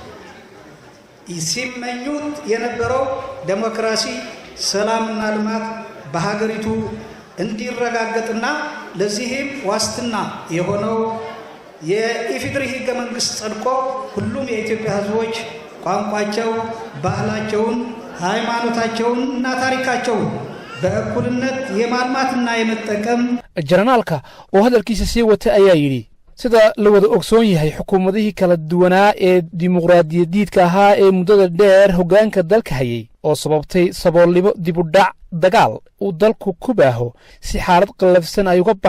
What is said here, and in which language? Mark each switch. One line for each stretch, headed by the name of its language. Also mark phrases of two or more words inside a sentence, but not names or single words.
Amharic: ሲመኙት የነበረው ዲሞክራሲ ሰላምና ልማት በሀገሪቱ እንዲረጋገጥና ለዚህም ዋስትና የሆነው የኢፌዴሪ ሕገ መንግስት ጸድቆ ሁሉም የኢትዮጵያ ሕዝቦች ቋንቋቸው ባህላቸውን ሃይማኖታቸውንና ታሪካቸውን በእኩልነት የማልማትና የመጠቀም
Somali: ጀነራልka oo hadalkiisa sii wata ayaa yiri sida la wada ogsoon yahay xukuumadihii kala duwanaa ee dimuqraadiyadiidka ahaa ee muddada dheer hoggaanka dalka hayay oo sababtay saboolnimo dib u dhac dagaal uu dalku ku baaho si xaalad qallafsan ay uga